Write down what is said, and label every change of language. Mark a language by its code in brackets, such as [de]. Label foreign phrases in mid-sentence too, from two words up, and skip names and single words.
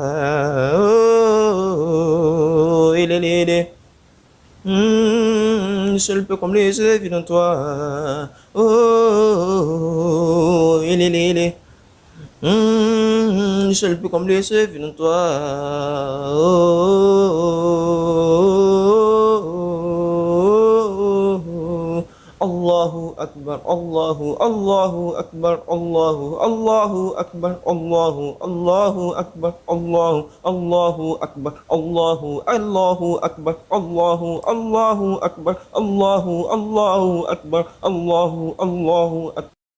[fr] Oh, il est. Lui seul peut combler ce vide en toi. Oh, il est. Lui seul peut combler ce vide en toi. [ar] الله أكبر، الله أكبر، الله أكبر، الله أكبر، الله أكبر، الله أكبر، الله أكبر، الله أكبر، الله أكبر.